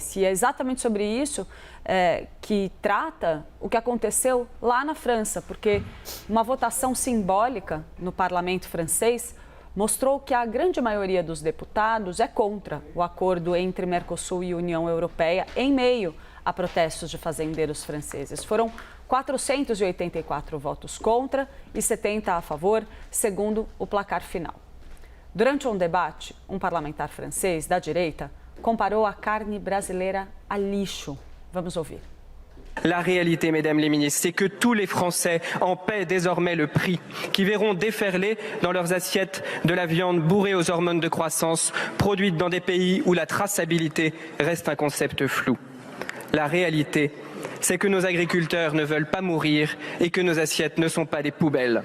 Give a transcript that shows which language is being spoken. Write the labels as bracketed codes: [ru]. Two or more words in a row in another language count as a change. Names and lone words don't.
[pt] E é exatamente sobre isso que trata o que aconteceu lá na França, porque uma votação simbólica no parlamento francês mostrou que a grande maioria dos deputados é contra o acordo entre Mercosul e União Europeia em meio a protestos de fazendeiros franceses. Foram 484 votos contra e 70 a favor, segundo o placar final. Durante um debate, um parlamentar francês da direita comparou a carne brasileira a lixo. Vamos ouvir. [fr] La réalité, mesdames les ministres, c'est que tous les Français en paient désormais le prix, qui verront déferler dans leurs assiettes de la viande bourrée aux hormones de croissance, produite dans des pays où la traçabilité reste un concept flou. La réalité, c'est que nos agriculteurs ne veulent pas mourir et que nos assiettes ne sont pas des poubelles.